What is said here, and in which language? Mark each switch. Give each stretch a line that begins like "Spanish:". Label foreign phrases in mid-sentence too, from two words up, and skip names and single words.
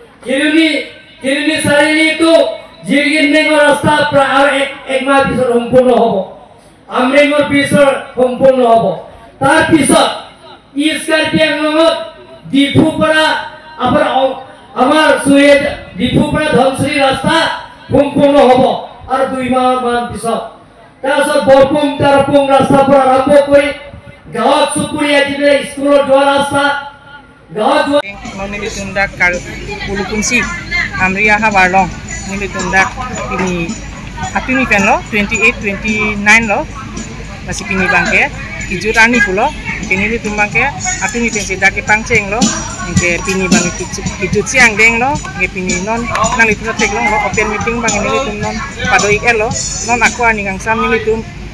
Assamese: কিৰণি চাৰিআলিটো জিৰগিনডেঙৰ ৰাস্তা প্ৰায় আৰু এক মাহ পিছত সম্পূৰ্ণ হ'ব আমৰেঙৰ পিছত সম্পূৰ্ণ হ'ব তাৰ পিছত ইষ্ট কাৰ্বি আংলঙত ডিফুৰ পৰা আমাৰ ডিফুৰ পৰা ধনশ্ৰী ৰাস্তা সম্পূৰ্ণ হ'ব আৰু 2 মাহ মান পিছত তাৰপিছত বৰপুং তাৰপুং ৰাস্তাৰ পৰা আৰম্ভ কৰি গাঁৱত চুপুৰীয়া যিবিলাক স্কুলত যোৱা ৰাস্তা গাঁৱত
Karbi: nili tundak kal pulukunsi amria ha barlong nili tundak ini apini pen lo 28 29 lo masih pini bangke kijurani pulo nili tumbangke apini pen sidak ke pangceng lo ke pini bang kijut siang deng lo ke pini non nang itu tek lo
English: open meeting
Karbi: bang nili tum non padoik lo non aku ani gang sam nili tum